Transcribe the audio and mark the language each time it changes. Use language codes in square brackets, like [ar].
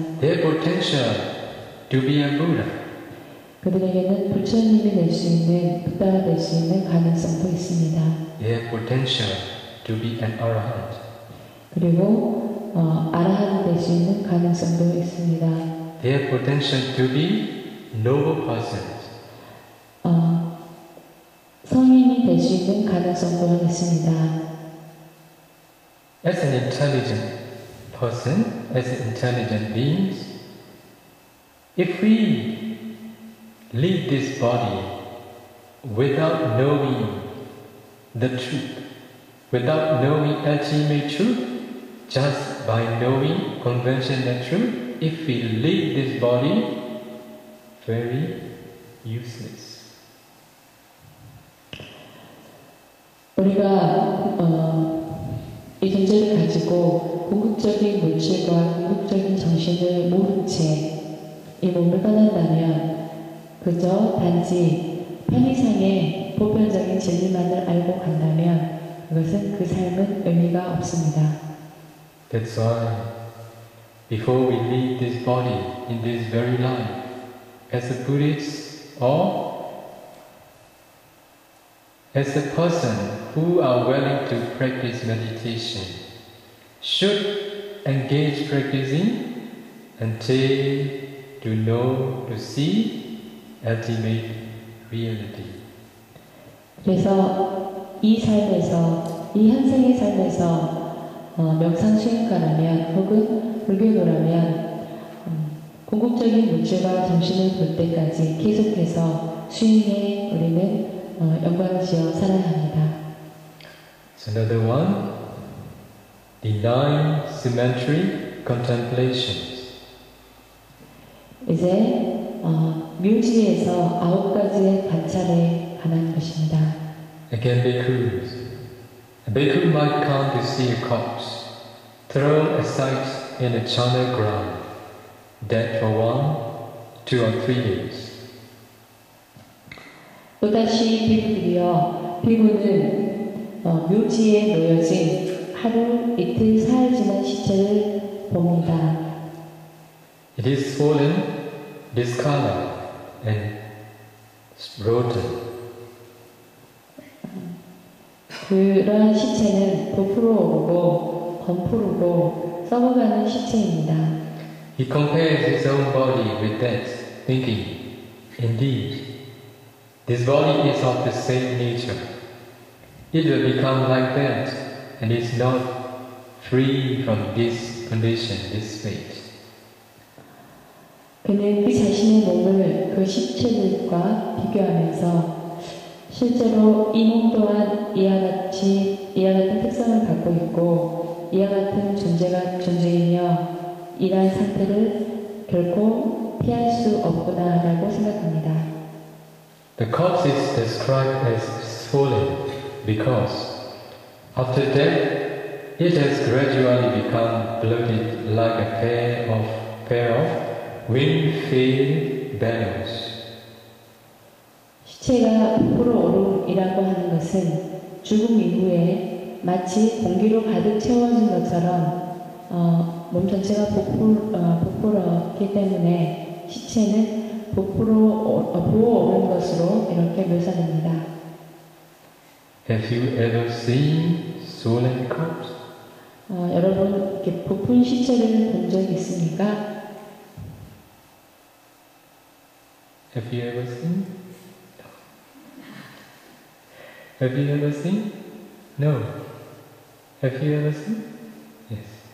[en] They have potential to be a Buddha. [ko] 그들에게는 부처님이 될 수 있는, 부다가 될 수 있는 가능성도 있습니다. [en] They have potential to be an Arahant. [ko] 그리고 아라한이 될 수 있는 가능성도 있습니다. [en] They have potential to be noble persons. [ko] 성인이 될 수 있는 가능성도 있습니다. [en] As an intelligent person, as intelligent beings, if we leave this body without knowing the truth, without knowing ultimate truth, just by knowing conventional truth, if we leave this body, very useless. [ko] 우리가 이 존재를 가지고 궁극적인 물질과 궁극적인 정신을 모른 채 이 몸을 떠난다면 그저 단지 편의상의 보편적인 진리만을 알고 간다면 그것은 그 삶은 의미가 없습니다. [en] That's why before we leave this body in this very life, as a Buddhist or as a person who are willing to practice meditation, should engage practicing until to know, to see ultimate reality. [ko] 그래서 이 삶에서, 이 현생의 삶에서 명상 수행가라면 혹은 불교도라면 궁극적인 물질과 정신을 볼 때까지 계속해서 수행에 우리는 영광을 지어 살아야 합니다. [en] So another one, the 9 symmetry contemplations. [ko] 이제 묘지에서 9가지의 관찰에 관한 것입니다. [en] Again, bhikkhus. A bhikkhu might come to see a corpse thrown aside in a charnel ground, dead for 1, 2 or 3 days. [ko] 또다시 비구들이여, 비구는 묘지에 놓여진 하루, 이틀, 사흘 지난 시체를 봅니다. [en] It is swollen, discolored and rotten. [ko] 그러한 시체는 부풀어 오르고 검푸르고 썩어가는 시체입니다. [en] He compares his own body with that, thinking, indeed, this body is of the same nature. It will become like that, and is not free from this condition, this fate. [ko] 그는 그 자신의 몸을 그 시체들과 비교하면서 실제로 이 몸 또한 이와 같은 특성을 갖고 있고 이와 같은 존재가 존재이며 이러한 상태를 결코 피할 수 없구나라고 생각합니다. [en] The corpse is described as swollen because after death it has gradually become bloated like a pair of wind-filled bellows. [ko] 시체가 부풀어 오름이라고 하는 것은 죽음 이후에 마치 공기로 가득 채워진 것처럼 몸 전체가 부풀었기 때문에 시체는 부어오른 것으로 이렇게 묘사됩니다. [en] Have you ever seen swollen corpse? [ko] 여러분 이렇게 부푼 시체를 본 적 있습니까? [en] Have you ever seen? Have you ever seen? No. Have you ever seen? Yes.